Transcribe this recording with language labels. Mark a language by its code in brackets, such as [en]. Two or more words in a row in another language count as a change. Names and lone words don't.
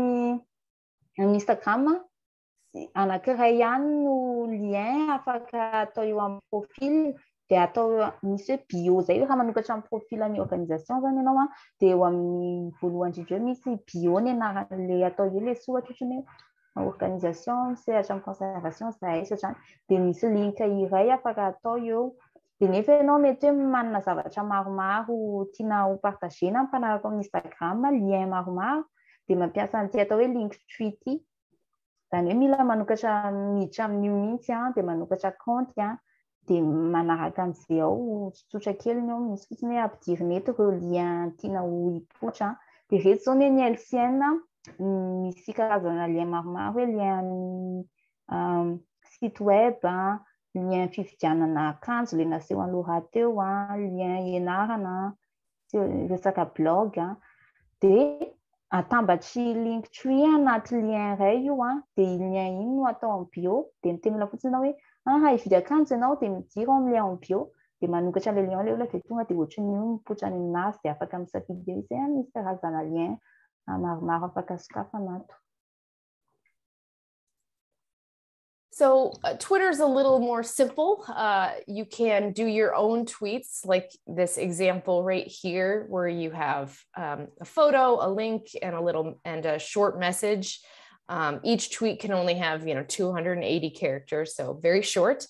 [mg] Fa ny amin'ny Instagram anankiray ihany no lien afaka atao eo amin'ny profil dia atao misy hoe bio zay rehefa manokatra amin'ny profilan'ny organisation zany ianao a dia eo amin'ny voalohany indrindra hoe misy bio ny anaran'le atao eo le soratra ohatrany hoe organisation sehatra amin'ny conservation zaisatra zany dia misy link iray afaka atao eo dia nefa ianao mety hoe manana zavatra maromaro tiana ho partagena mifanaraka amin'ny Instagram lien maromaro dia mampiasa an'ity atao hoe [en] link tree [mg] ity zany hoe mila manokatra miditra amin'io mihitsy dia manokatra compte dia manaraka an'izay ao tsotsotra kely ny ao misy fotsiny hoe ampidirina eto ireo lien tiana ho hipoitra dia reto zao ny LCN misy karazana lien maromaro hoe lien [fr] site web [mg] lien fividianana akanjo le naseho aloha teo lien ianarana resaka blog dia atambatry [en] link tree [mg] anaty lien iray io dia io lien iny no atao [fr] en bio [mg] dia mitemina fotsiny hoe hividy akanjo ianao dia midira amin'ny lien [fr] en bio [mg] dia manokatra le lien le dia tonga dia ohatran'io mipoitra ny aminazy dia afaka misafidy eo izay misy karazana lien maromaro afaka sokafana ato. [en] So Twitter is a little more simple. You can do your own tweets, like this example right here, where you have a photo, a link, and a short message. Each tweet can only have 280 characters, so very short.